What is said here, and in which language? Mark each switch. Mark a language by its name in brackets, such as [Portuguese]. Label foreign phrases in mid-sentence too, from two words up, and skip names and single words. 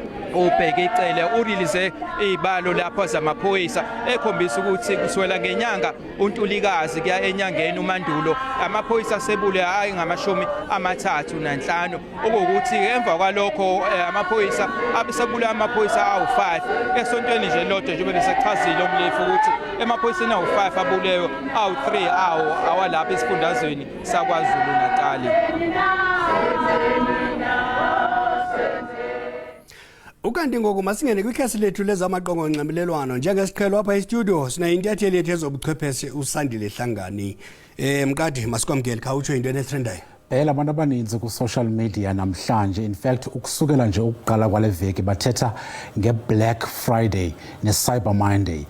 [Zulu] ubheke icele urelease izibalo lapho zamaphoyisa ekhombisa ukuthi kuswela ngenyanga uNtulikazi kuya enyangeni uMandulo amaphoyisa sebule hayi ngama-35 okuwukuthi emva kwalokho amaphoyisa abesebule amaphoyisa awu5 esontweni nje lodwa njengoba besechazile umlefu ukuthi emaphoyiseni awu5 abuleyo awu3 awalapha esifundazweni saKwaZulu Natali. [Xhosa] Ukanti ngoku masingene kwikhasi lethu lezamaqongo onxibelelwano njengesiqhelo apha e-studio sinayintatheli yethu ezobuchwepheshe uSandile Hlangani. Mkadi masikwamkele khawutsho into enetrendayo. Abantu abaninzi ku [English] social media [Xhosa] namhlanje [English] in fact [Xhosa] ukusukela nje ukuqala kwale veki bathetha nge-Black Friday ne-Cyber Monday.